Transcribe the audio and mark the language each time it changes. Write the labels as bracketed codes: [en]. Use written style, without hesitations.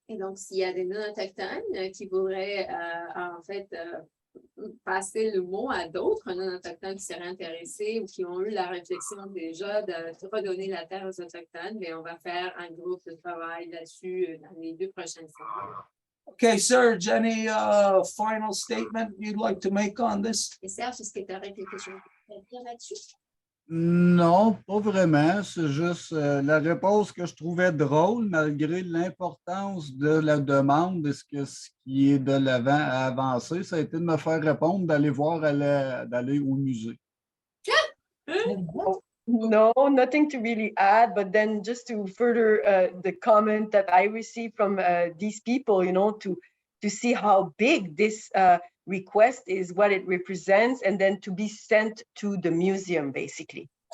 [fr] Et donc, s'il y a des non-autochtones qui voudraient en fait passer le mot à d'autres non-autochtones qui seraient intéressés ou qui ont eu la réflexion déjà de redonner la terre aux autochtones, mais on va faire un groupe de travail là-dessus dans les 2 prochaines semaines. [en] Okay, Serge, any final statement you'd like to make on this? [fr] Et Serge, est-ce que tu aurais quelque chose à dire là-dessus? Non, pas vraiment. C'est juste la réponse que je trouvais drôle, malgré l'importance de la demande et ce qui est de l'avant à avancer, ça a été de me faire répondre d'aller d'aller au musée. [en] No, nothing to really add, but then just to further the comment that I received from these people, you know, to see how big this request is, what it represents, and then to be sent to the museum, basically.